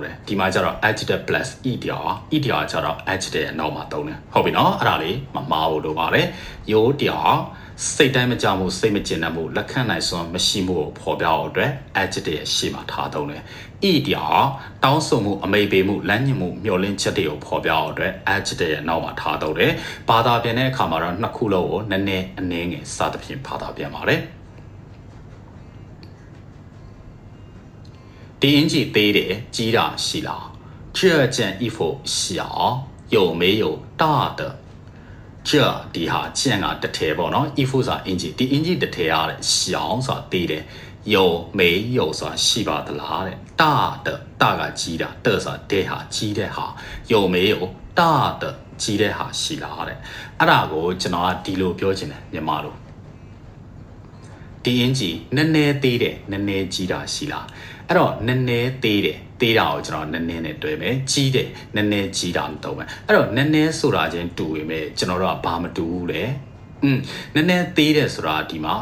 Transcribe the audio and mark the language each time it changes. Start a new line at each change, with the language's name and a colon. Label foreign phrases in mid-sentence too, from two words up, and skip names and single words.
Burmese: တယ်ဒီမှာကျတော့
English: adjective plus
Burmese: ဤတရားကျတော့ adjective ရဲ့နောက်မှာသုံးတယ်ဟုတ်ပြီနော်အဲ့ဒါလေးမမှားဘူးလို့ပါတယ်ရိုးတရားစိတ်တိုင်းမကြမှုစိတ်မကျင်တတ်မှုလက်ခံနိုင်စွမ်းမရှိမှုကိုဖော်ပြအောင်အတွက် adjective ရဲ့ရှေ့မှာထားသုံးတယ်ဤတရားတောင်းဆိုမှုအမိတ်ပေးမှုလမ်းညွှန်မှုမျှော်လင့်ချက်တွေကိုဖော်ပြအောင်အတွက် adjective ရဲ့နောက်မှာထားသုံးတယ်ဘာသာပြန်တဲ့အခါမှာတော့နှစ်ခုလုံးကိုနည်းနည်းအနည်းငယ်စသဖြင့်ဘာသာပြန်ပါတယ် ဒီအင်ဂျီသေးတယ်ကြီးတာရှိလား
Chinese: 这件衣服小有没有大的这
Burmese: ဒီဟာကျန်ကတထဲပေါ့နော်衣服ဆိုတာအင်ဂျီဒီအင်ဂျီတထဲရတယ်小ဆိုတာသေးတယ်
Chinese: 有没有
Burmese: ဆိုတာရှိပါသလားတဲ့
Chinese: 大的大
Burmese: ကကြီးတာ的ဆိုတာတဲ့ဟာကြီးတဲ့ဟာ有
Chinese: 没有大的
Burmese: ကြီးတဲ့ဟာရှိလားတဲ့အဲ့ဒါကိုကျွန်တော်ကဒီလိုပြောချင်တယ်မြန်မာလိုဒီအင်ဂျီနည်းနည်းသေးတယ်နည်းနည်းကြီးတာရှိလားအဲ့တော့နည်းနည်းသေးတယ်သေးတာကိုကျွန်တော်နည်းနည်းနဲ့ တွဲမယ်ကြီးတယ်နည်းနည်းကြီးတာမတုံးမယ်အဲ့တော့နည်းနည်းဆိုတာချင်းတူပေမဲ့ကျွန်တော်တို့ကဘာမတူဘူးလေနည်းနည်းသေးတယ်ဆိုတာဒီမှာ